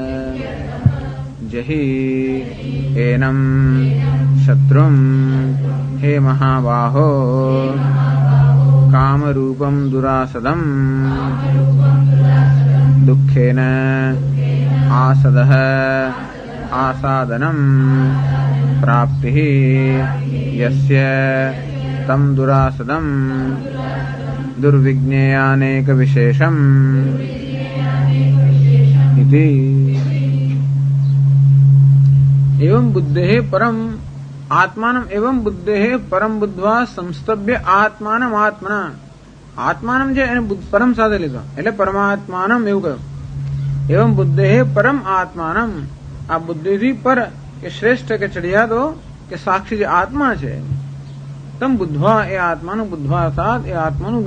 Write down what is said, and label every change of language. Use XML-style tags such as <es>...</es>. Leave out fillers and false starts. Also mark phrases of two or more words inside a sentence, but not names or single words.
<sa>जहि एनं शत्रुं हे महाबाहो कामरूपं दुरासदं दुःखेन आसदः आसादनं प्राप्तिः यस्य तं दुरासदं दुर्विज्ञेयानेक विशेषम् इति. एवं बुद्धेः परम आत्मानम एवं बुद्धेः परम बुद्ध्वा संस्तभ्य आत्मानम आत्मना.</sa> <gu>આત્માનમ છે એને પરમ સાથે લીધો એટલે પરમાત્માનમ એવું કહ્યું.</gu> <sa>एवं बुद्धेः परम आत्मानम.</sa> <gu>આ બુદ્ધિથી પર કે શ્રેષ્ઠ કે ચડિયાતો કે સાક્ષી જે આત્મા છે, તમ બુદ્ધવા એ આત્માનું બુદ્ધવા અર્થાત એ આત્માનું</gu>